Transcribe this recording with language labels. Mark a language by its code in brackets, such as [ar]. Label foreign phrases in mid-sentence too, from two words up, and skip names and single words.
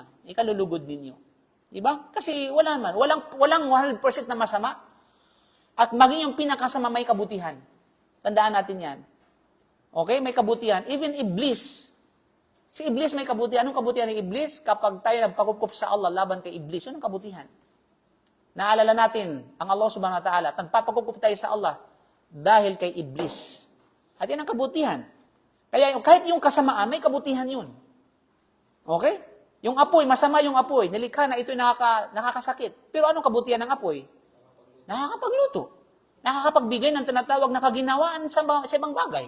[tl] Ikalulugod ninyo. Di ba? Kasi walang 100% na masama. At maging yung pinakasama may kabutihan. Tandaan natin yan. Okay? May kabutihan. Even Iblis. Si Iblis may kabutihan. Anong kabutihan ng Iblis? Kapag tayo nagpakukup sa Allah laban kay Iblis, yun ang kabutihan. Naalala natin ang Allah [ar] سبحانه وتعالى. [tl] Nagpapakukup tayo sa Allah dahil kay Iblis. At yan ang kabutihan. Kaya kahit yung kasamaan, may kabutihan yun. Okay? Yung apoy, masama yung apoy. Nilikha na ito'y nakakasakit. Pero anong kabutihan ng apoy? Nakakapagluto. Nakakapagbigay ng tinatawag na kaginawaan sa ibang bagay.